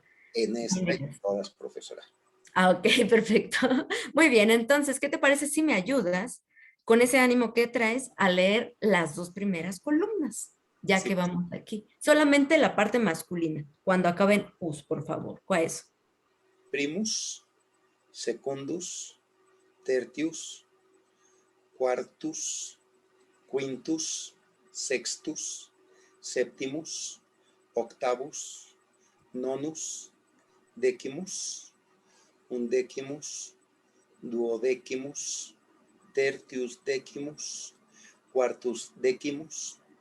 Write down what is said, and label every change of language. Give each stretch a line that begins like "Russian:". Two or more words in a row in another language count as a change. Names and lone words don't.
Spanish: En esta y todas, profesora. Ah, ok, perfecto. Muy bien, entonces, ¿qué te parece si me ayudas con ese ánimo que traes a leer las dos primeras columnas? Ya Sí. que vamos aquí. Solamente la parte masculina, cuando acaben us, por favor. ¿Cuál es?
Latin: Primus, secundus, tertius, quartus, quintus, sextus, septimus, octavus, nonus, decimus, undecimus, duodecimus, tertius decimus, quartus decimus,